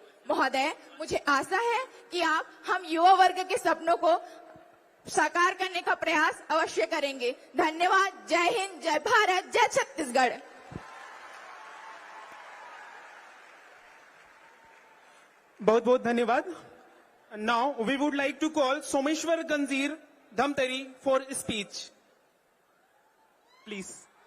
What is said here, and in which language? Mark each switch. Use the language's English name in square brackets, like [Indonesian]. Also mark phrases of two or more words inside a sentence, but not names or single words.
[Hindi] महोदय, मुझे आशा है कि आप हम युवा वर्ग के सपनों को साकार करने का प्रयास अवश्य करेंगे। धन्यवाद। जय हिंद, जय भारत, जय छत्तीसगढ़। बहुत बहुत धन्यवाद। [English] Now we would like to call सोमेश्वर गंजीर धमतरी for speech, please।